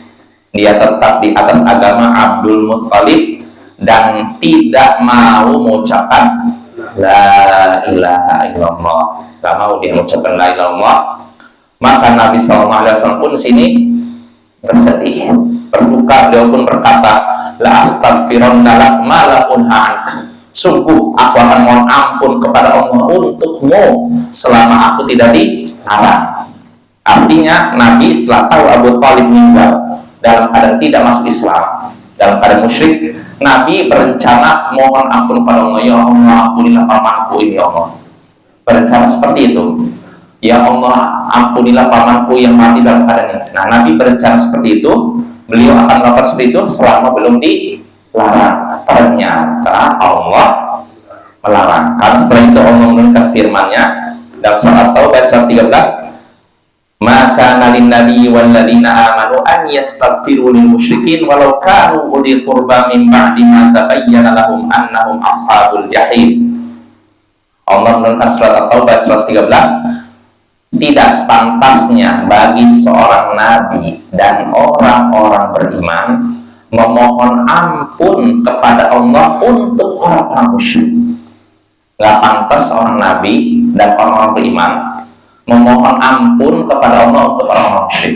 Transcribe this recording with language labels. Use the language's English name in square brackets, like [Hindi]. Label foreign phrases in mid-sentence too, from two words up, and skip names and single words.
[Indonesian] Dia tetap di atas agama Abdul Muttalib dan tidak mau mengucapkan [Arabic] لا إله إلا الله. [Indonesian] Tak mau dia mengucapkan [Arabic] لا إله إلا الله. [Indonesian] Maka Nabi SAW pun di sini bersedih, berduka. Dia pun berkata, [Arabic] لأستغفرن لك ما لم أنه عنك. [Indonesian] Sungguh aku akan mohon ampun kepada Allah untukmu selama aku tidak dilarang. Artinya Nabi setelah tahu Abu Thalib meninggal dalam keadaan tidak masuk Islam, dalam keadaan musyrik, Nabi berencana mohon ampun kepada Allah, ya Allah ampunilah pamanku ini, ya Allah. Berencana seperti itu, ya Allah ampunilah pamanku yang mati dalam keadaan ini. Nah, Nabi berencana seperti itu, beliau akan melakukan seperti itu selama belum dilarang. Ternyata Allah melarang, karena setelah itu Allah menurunkan firman-Nya dalam surat At-Taubah 113, [Arabic] ما كان للنبي والذين آمنوا أن يستغفروا للمشركين ولو كانوا أولي قربى من بعد ما تبين لهم أنهم أصحاب الجحيم. [Indonesian] Allah menurunkan surat At-Taubah 113, tidak sepantasnya bagi seorang nabi dan orang-orang beriman memohon ampun kepada Allah untuk orang-orang musyrik. Gak pantas seorang nabi dan orang-orang beriman memohon ampun kepada Allah untuk orang-orang musyrik.